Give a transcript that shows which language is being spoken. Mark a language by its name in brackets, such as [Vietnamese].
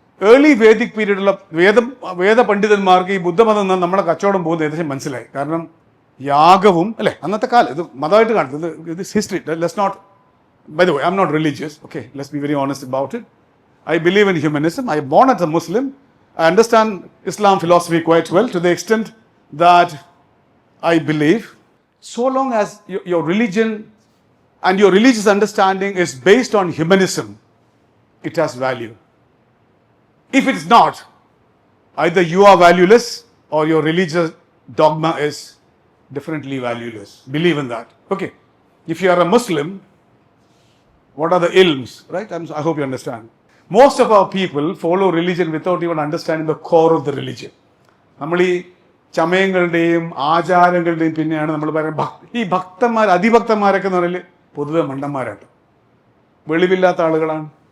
[Malayalam] Early Vedic പീരീഡിലുള്ള വേദ പണ്ഡിതന്മാർക്ക് ഈ ബുദ്ധമതം നമ്മളെ കച്ചവടം പോകുന്നത് ഏകദേശം മനസ്സിലായി. കാരണം യാഗവും, അല്ലേ, അന്നത്തെ കാലം ഇത് മതമായിട്ട് കാണുന്നത്, ഇത് history. [English] Let's not, by the way, I am not religious, okay, let's be very honest about it. I believe in humanism. I born as a Muslim. I understand Islam philosophy quite well, to the extent that I believe so long as your religion and your religious understanding is based on humanism, it has value. If it's not, either you are valueless or your religious dogma is differently valueless. Believe in that. Okay. If you are a Muslim, what are the ilms, right? I hope you understand. Most of our people follow religion without even understanding the core of the religion. [Malayalam] നമ്മൾ ഈ ചമയങ്ങളുടെയും ആചാരങ്ങളുടെയും പിന്നെയാണ് നമ്മൾ പറയുന്നത്. ഈ ഭക്തന്മാർ, അതിഭക്തന്മാരൊക്കെ എന്ന് പറഞ്ഞാൽ പൊതുവെ മണ്ടന്മാരാണ്, വെളിവില്ലാത്ത ആളുകളാണ്.